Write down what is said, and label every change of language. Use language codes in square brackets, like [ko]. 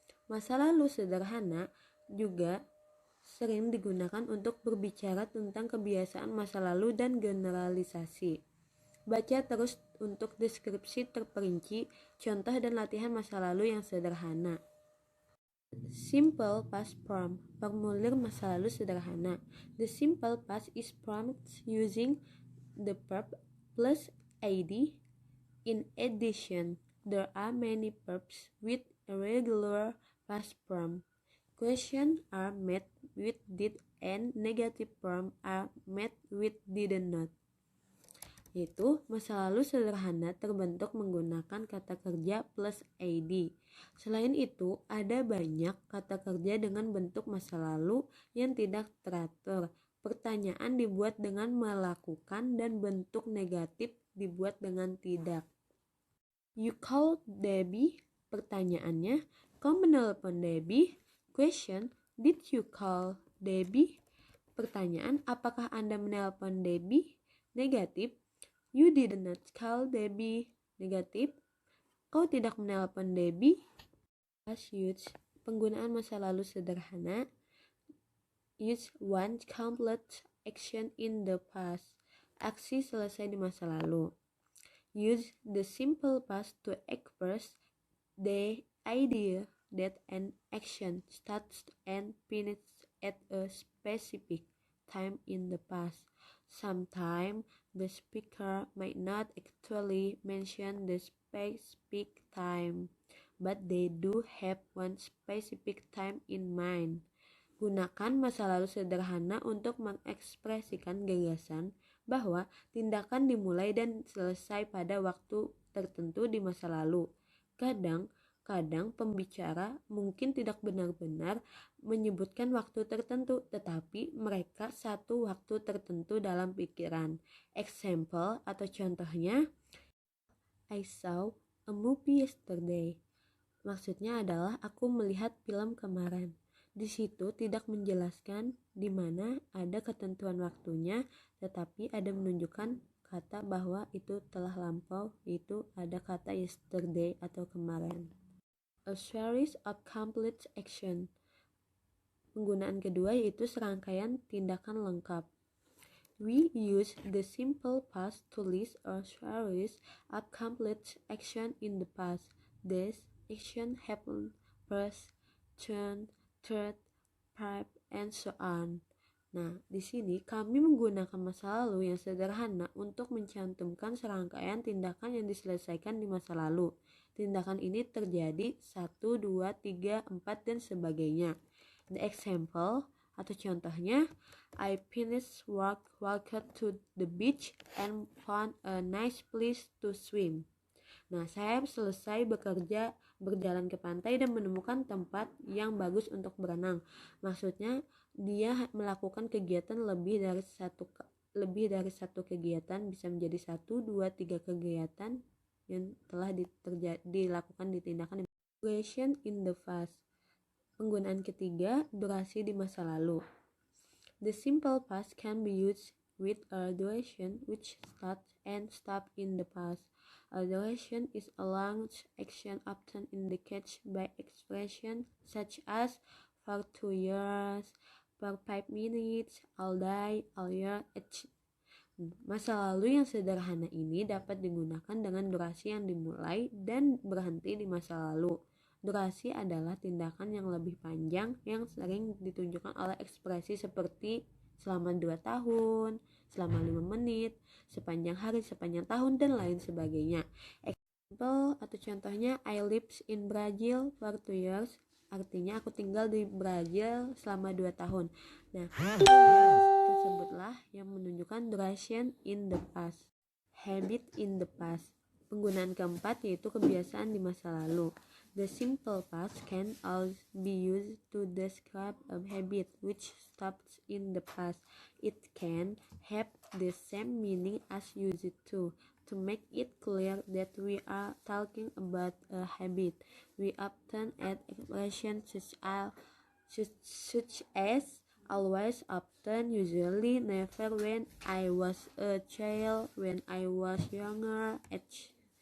[id] Masa lalu sederhana juga sering digunakan untuk berbicara tentang kebiasaan masa lalu dan generalisasi. Baca terus untuk deskripsi terperinci, contoh dan latihan masa lalu yang sederhana. [en] Simple past form, [id] formulir masa lalu sederhana. [en] The simple past is formed using the verb plus id. In addition, there are many verbs with irregular past form. Questions are made with did and negative form are made with did not. [id] Yaitu masa lalu sederhana terbentuk menggunakan kata kerja plus id. Selain itu, ada banyak kata kerja dengan bentuk masa lalu yang tidak teratur. Pertanyaan dibuat dengan melakukan dan bentuk negatif dibuat dengan tidak. [en] You called Debbie? [id] Pertanyaannya, kau menelpon Debbie? [en] Question, did you call Debbie? [id] Pertanyaan, apakah Anda menelpon Debbie? [en] Negatif, you did not call Debbie. [id] Negatif, kau tidak menelpon Debbie. [en] Past use, [id] penggunaan masa lalu sederhana. [en] Use one complete action in the past. [id] Aksi selesai di masa lalu. [en] Use the simple past to express the idea that an action starts and finishes at a specific time in the past. Sometimes the speaker might not actually mention the specific time, but they do have one specific time in mind. [id] Gunakan masa lalu sederhana untuk mengekspresikan gagasan bahwa tindakan dimulai dan selesai pada waktu tertentu di masa lalu. Kadang pembicara mungkin tidak benar-benar menyebutkan waktu tertentu, tetapi mereka satu waktu tertentu dalam pikiran. [en] Example [id] atau contohnya, [en] I saw a movie yesterday. [id] Maksudnya adalah aku melihat film kemarin. Di situ tidak menjelaskan di mana ada ketentuan waktunya, tetapi ada menunjukkan kata bahwa itu telah lampau, yaitu ada kata yesterday atau kemarin. [en] A series of complete action. [id] Penggunaan kedua yaitu serangkaian tindakan lengkap. [en] We use the simple past to list a series of complete action in the past. These action happen first, second, third, fourth, and so on. [id] Nah, di sini kami menggunakan masa lalu yang sederhana untuk mencantumkan serangkaian tindakan yang diselesaikan di masa lalu. Tindakan ini terjadi 1, 2, 3, 4, dan sebagainya. [en] The example [id] atau contohnya, [en] I finished work, walked to the beach, and found a nice place to swim. [id] Nah, saya selesai bekerja, berjalan ke pantai dan menemukan tempat yang bagus untuk berenang. Maksudnya, dia melakukan kegiatan lebih dari satu kegiatan, bisa menjadi 1, 2, 3 kegiatan yang telah dilakukan di tindakan. [en] Duration in the past. [id] Penggunaan ketiga, durasi di masa lalu. [en] The simple past can be used with a duration which starts and stops in the past. A duration is a long action often indicated by expression such as for 2 years, for 5 minutes, all day, all year, etc. [id] Masa lalu yang sederhana ini dapat digunakan dengan durasi yang dimulai dan berhenti di masa lalu. Durasi adalah tindakan yang lebih panjang yang sering ditunjukkan oleh ekspresi seperti selama 2 tahun, selama 5 menit, sepanjang hari, sepanjang tahun, dan lain sebagainya. [en] Example [id] atau contohnya, [en] I lived in Brazil for 2 years. [id] Artinya aku tinggal di Brazil selama 2 tahun. Nah, tersebutlah yang menunjukkan [en] duration in the past. Habit in the past. [id] Penggunaan keempat yaitu kebiasaan di masa lalu. [en] The simple past can also be used to describe a habit which stops in the past. It can have the same meaning as used to. To make it clear that we are talking about a habit, we often add expressions such as always, often, usually, never, when I was a child, when I was younger, etc.